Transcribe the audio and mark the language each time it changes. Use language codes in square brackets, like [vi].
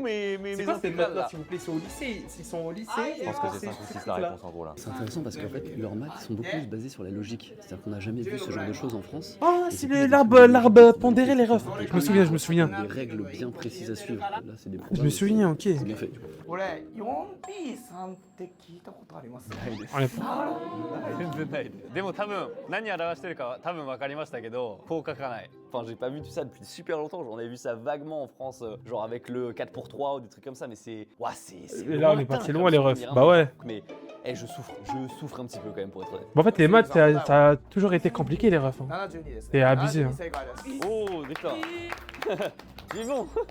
[fr] mais... mes C'est quoi ces intégrales, notes-là, là? s'il vous plaît? Ils sont au lycée? S'ils sont au lycée... Je pense que c'est 5 ou 6 la réponse en gros là. C'est intéressant parce qu'en fait, leurs maths sont beaucoup plus basés sur la logique. C'est-à-dire qu'on n'a jamais vu ce genre de choses en France. Ah, c'est l'arbre pondéré, les refs. Je me souviens. Des règles bien précises à suivre. Là, c'est des Je me souviens, ok. C'est bien fait. [ja] これ 4P3 って聞いたことあります？ないです。あれ全然ないです。でも多分何表してるかは多分分かりましたけど、こう書かない。 [fr] Enfin, j'ai pas vu tout ça depuis super longtemps. J'en avais vu ça vaguement en France, genre avec le 4 pour 3 ou des trucs comme ça, mais c'est. Ouah, c'est. Et là, on est parti loin, les refs. Bah ouais. Mais je souffre un petit peu quand même pour être honnête. Bon, en fait, les maths, ça a toujours été compliqué, les refs. Hein. C'est abusé. Hein. Oh, d'accord. C'est bon.